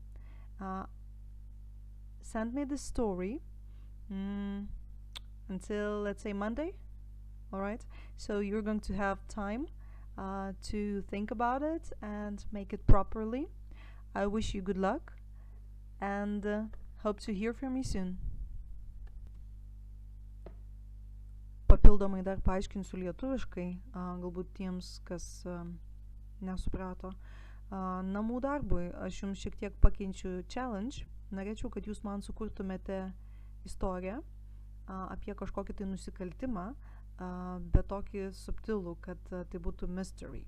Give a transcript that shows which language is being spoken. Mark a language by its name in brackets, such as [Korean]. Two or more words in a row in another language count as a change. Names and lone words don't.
[English] Send me the story until, let's say, Monday. Alright, so you're going to have time to think about it and make it properly. I wish you good luck and hope to hear from you soon. [Lithuanian] Papildomai dar paaiškinsiu lietuviškai, galbūt tiems, kas nesuprato. Namų darbui aš jums šiek tiek pakeičiu challenge. Norėčiau, kad jūs man sukurtumėte istoriją apie kažkokį tai nusikaltimą, bet tokį subtilų, kad tai būtų mystery.